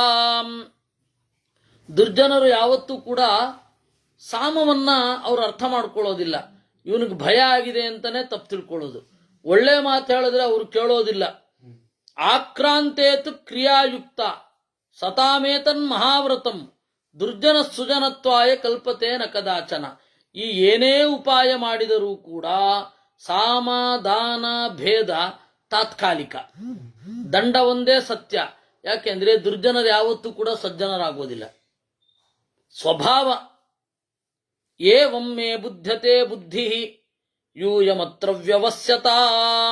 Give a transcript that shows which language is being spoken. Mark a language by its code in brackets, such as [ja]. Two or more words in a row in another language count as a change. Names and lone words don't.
[kn] ದುರ್ಜನರು ಯಾವತ್ತೂ ಕೂಡ ಸಾಮವನ್ನ ಅವರು ಅರ್ಥ ಮಾಡ್ಕೊಳ್ಳೋದಿಲ್ಲ. ಇವನಿಗೆ ಭಯ ಆಗಿದೆ ಅಂತಾನೆ ತಪ್ಪು ತಿಳ್ಕೊಳ್ಳೋದು. ಒಳ್ಳೆ ಮಾತು ಹೇಳಿದ್ರೆ ಅವರು ಕೇಳೋದಿಲ್ಲ. [sa] ಆಕ್ರಾಂತೇತು ಕ್ರಿಯಾಯುಕ್ತ ಸತಾಮೇತನ್ ಮಹಾವ್ರತಂ ದುರ್ಜನ ಸುಜನತ್ವಾಯ ಕಲ್ಪತೆ ನ ಕದಾಚನ. [kn] ಈ ಏನೇ ಉಪಾಯ ಮಾಡಿದರೂ ಕೂಡ ಸಾಮ ದಾನ ಭೇದ ತಾತ್ಕಾಲಿಕ, ದಂಡ ಒಂದೇ ಸತ್ಯ. ಯಾಕೆಂದ್ರೆ ದುರ್ಜನರು ಯಾವತ್ತೂ ಕೂಡ ಸಜ್ಜನರಾಗೋದಿಲ್ಲ. [sa] ಸ್ವಭಾವ ಏವಮ್ಮೆ ಬುದ್ಧತೆ ಬುದ್ಧಿ ಯೂಯಮತ್ರ ವ್ಯವಸ್ಯತಾಂ.